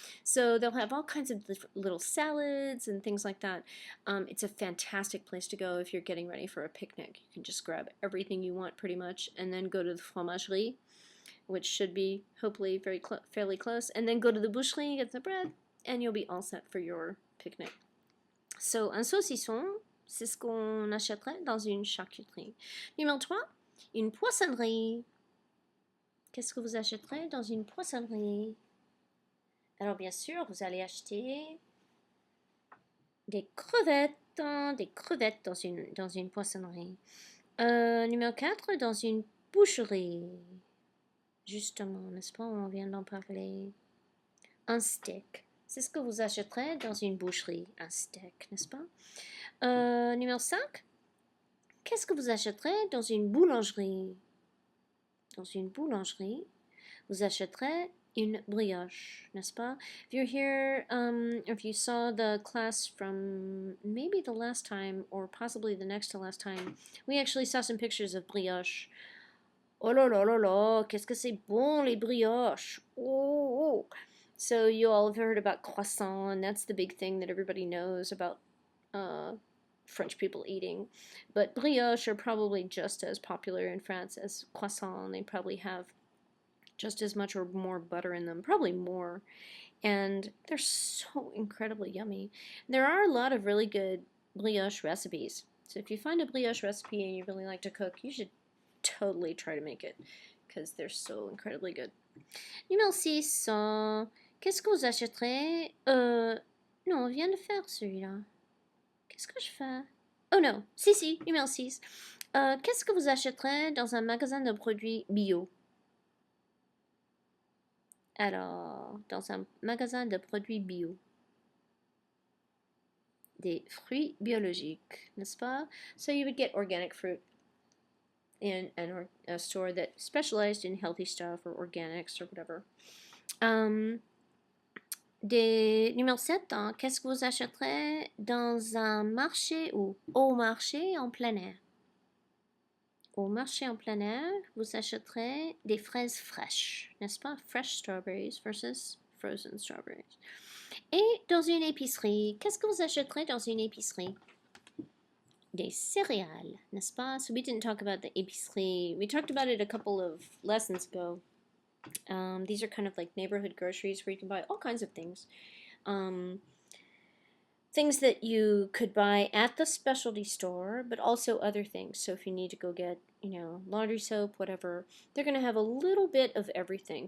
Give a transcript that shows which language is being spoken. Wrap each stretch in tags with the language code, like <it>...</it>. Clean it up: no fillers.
<en>So they'll have all kinds of little salads and things like that. It's a fantastic place to go if you're getting ready for a picnic. You can just grab everything you want pretty much and then go to the fromagerie, which should be hopefully fairly close, and then go to the boucherie, get the bread, and you'll be all set for your picnic.</en> <fr>So un saucisson, c'est ce qu'on achèterait dans une charcuterie. Numéro 3, une poissonnerie. Qu'est-ce que vous achèterez dans une poissonnerie? Alors bien sûr, vous allez acheter des crevettes dans une poissonnerie. Numéro 4, dans une boucherie. Justement, n'est-ce pas? On vient d'en parler. Un steak. C'est ce que vous achèterez dans une boucherie. Un steak, n'est-ce pas? Numéro 5. Qu'est-ce que vous achèterez dans une boulangerie? Dans une boulangerie, vous achèterez une brioche, n'est-ce pas?</fr> <en>If you're here, if you saw the class from maybe the last time or possibly the next to last time, we actually saw some pictures of brioche.</en> <fr>Oh là là là là, qu'est-ce que c'est bon les brioches! Oh!</fr> <en>So you all have heard about croissant, and that's the big thing that everybody knows about French people eating. But brioche are probably just as popular in France as croissant. They probably have just as much or more butter in them, probably more. And they're so incredibly yummy. There are a lot of really good brioche recipes. So if you find a brioche recipe and you really like to cook, you should totally try to make it because they're so incredibly good.</en> <fr>Numéro 6, qu'est-ce que vous achèterez? Non, on vient de faire celui-là. Qu'est-ce que je fais? Oh non, si, numéro 6. Qu'est-ce que vous achèterez dans un magasin de produits bio? Alors, dans un magasin de produits bio. Des fruits biologiques, n'est-ce pas?</fr> <en>So you would get organic fruit in a store that specialized in healthy stuff or organics or whatever.</en> <fr>Numéro 7, qu'est-ce que vous achèterez dans un marché ou au marché en plein air? Au marché en plein air, vous achèterez des fraises fraîches, n'est-ce pas?</fr> <en>Fresh strawberries versus frozen strawberries.</en> <fr>Et dans une épicerie, qu'est-ce que vous achèterez dans une épicerie? Des céréales, n'est-ce pas?</fr> <en>So we didn't talk about the épicerie. We talked about it a couple of lessons ago. These are kind of like neighborhood groceries where you can buy all kinds of things. Things that you could buy at the specialty store, but also other things. So if you need to go get, laundry soap, whatever, they're going to have a little bit of everything.</en>